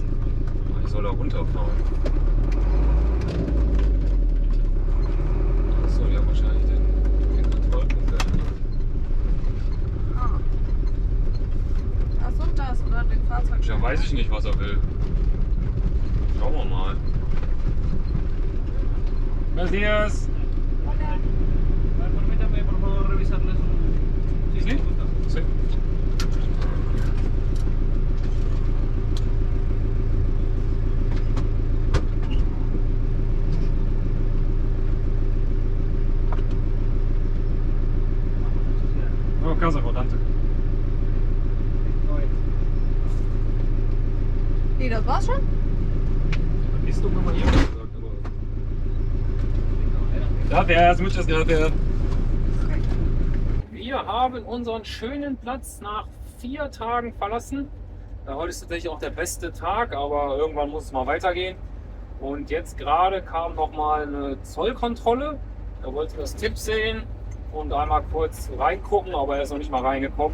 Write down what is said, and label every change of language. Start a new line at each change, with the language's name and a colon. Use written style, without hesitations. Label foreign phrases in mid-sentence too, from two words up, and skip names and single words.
German: Ich soll da runterfahren. Das soll ja wahrscheinlich den Kontrollpunkt werden. Achso, das oder den Fahrzeug. Ja, weiß ich nicht, was er will. Schauen wir mal.
Spanish: Buenos días. Permítame, por favor, revisarle su... Sí. Sí. Oh, casa rodante.
German: Nee, das war's schon? Ist doch mal jemand gesagt, aber.
Spanish: Gracias, muchas gracias.
German: Wir haben unseren schönen Platz nach 4 Tagen verlassen. Heute ist tatsächlich auch der beste Tag, aber irgendwann muss es mal weitergehen. Und jetzt gerade kam noch mal eine Zollkontrolle. Da wollte ich das Tipp sehen und einmal kurz reingucken, aber er ist noch nicht mal reingekommen.